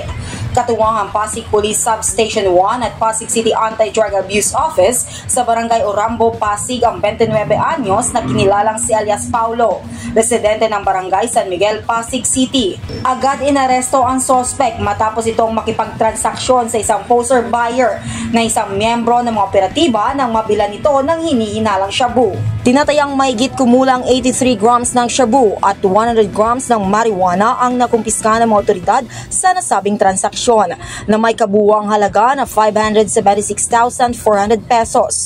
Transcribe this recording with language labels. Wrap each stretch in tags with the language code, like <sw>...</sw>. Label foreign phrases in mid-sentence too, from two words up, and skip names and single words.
<tl>Katuwang ang Pasig Police Substation 1 at Pasig City Anti-Drug Abuse Office sa Barangay Orambo, Pasig ang 29 anyos na kinilalang si alias Paulo, residente ng Barangay San Miguel, Pasig City. Agad inaresto ang suspect matapos itong makipagtransaksyon sa isang</tl> <en>poser buyer</en> <tl>na isang miyembro ng mga operatiba nang mabila nito ng hinihinalang shabu. Tinatayang mahigit kumulang 83 grams ng shabu at 100 grams ng marijuana ang nakumpiska ng mga otoridad sa nasabing transaksyon na may kabuuang halaga na 576,400 pesos.</tl>